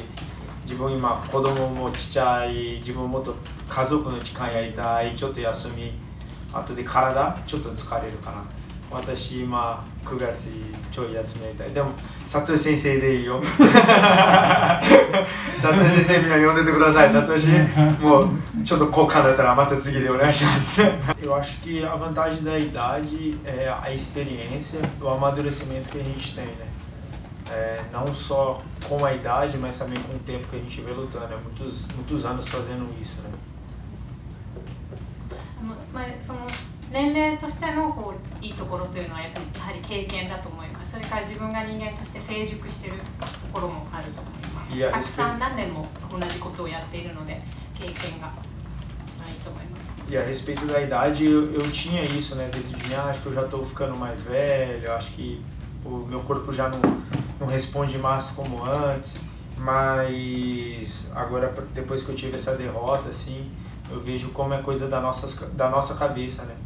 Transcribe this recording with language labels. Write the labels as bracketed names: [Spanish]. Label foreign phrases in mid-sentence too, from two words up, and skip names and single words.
[Japanese] 自分今子供もちっちゃい、自分もっと家族の時間やりたい。ちょっと休み、あとで体ちょっと疲れるかな。私今9月ちょい休みやりたい。でもサトシ先生でいいよ。サトシ先生みんな呼んでてください。サトシもうちょっと交換だったらまた次でお願いします。 [Portuguese] Eu acho que a vantagem da idade é a experiência, o amadurecimento que a gente tem, né? Não só com a idade, mas também com o tempo que a gente vem lutando. Muitos anos fazendo isso, né? [Japanese] 年齢としてのいいところというのはやはり経験だと思います。それから自分が人間として成熟しているところもあると思います。たくさん何年も同じことをやっているので経験がないと思います。 [Portuguese] E a respeito da idade, eu tinha isso, né, dentro de mim. Acho que eu já estou ficando mais velho, acho que o meu corpo já não responde mais como antes, mas agora, depois que eu tive essa derrota, assim, eu vejo como é coisa da nossa cabeça, né?